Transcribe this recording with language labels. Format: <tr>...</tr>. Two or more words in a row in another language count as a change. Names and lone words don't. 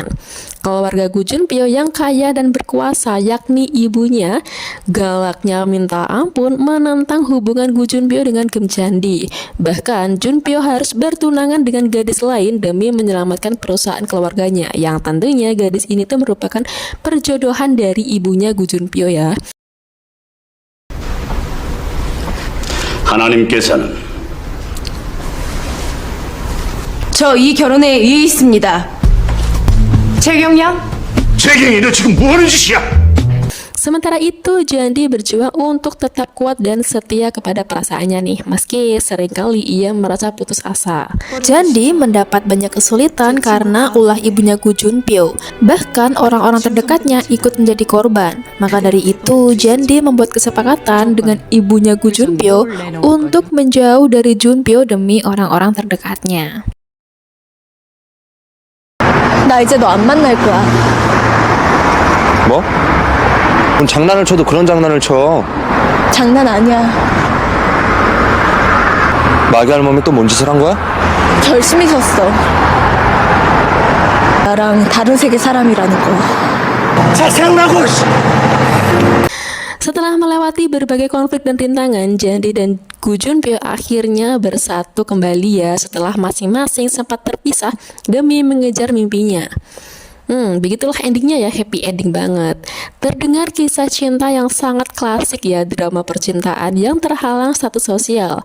<id>Keluarga Gu Junpyo yang kaya dan berkuasa, yakni ibunya, galaknya minta ampun menentang hubungan Gu Junpyo dengan Kim Jandi. Bahkan Junpyo harus bertunangan dengan gadis lain demi menyelamatkan perusahaan keluarganya, yang tentunya gadis ini tuh merupakan perjodohan dari ibunya Gu Junpyo ya.</id> <ko>하나님께서는 저 이 결혼에 이의 있습니다. 최경영? 최경이 너 지금 뭐 하는 짓이야?</ko> <id>Sementara itu, Jandi berjuang untuk tetap kuat dan setia kepada perasaannya nih, meski seringkali ia merasa putus asa. Jandi mendapat banyak kesulitan karena ulah ibunya Gu Junpyo. Bahkan orang-orang terdekatnya ikut menjadi korban. Maka dari itu, Jandi membuat kesepakatan dengan ibunya Gu Junpyo untuk menjauh dari Junpyo demi orang-orang terdekatnya.</id> <ko>나 이제 너 안 만날 거야. 뭐? 그럼 장난을 쳐도 그런 장난을 쳐. 장난 아니야. 마귀 할멈이 또 뭔 짓을 한 거야? 결심이 섰어. 나랑 다른 세계 사람이라는 거야. 자 생각나고</ko> <id>Setelah melewati berbagai konflik dan rintangan, Jandi dan Gu Junpyo akhirnya bersatu kembali ya setelah masing-masing sempat terpisah demi mengejar mimpinya. Begitulah endingnya ya,</id> <en>happy ending</en> <id>banget. Terdengar kisah cinta yang sangat klasik ya, drama percintaan yang terhalang status sosial.</id>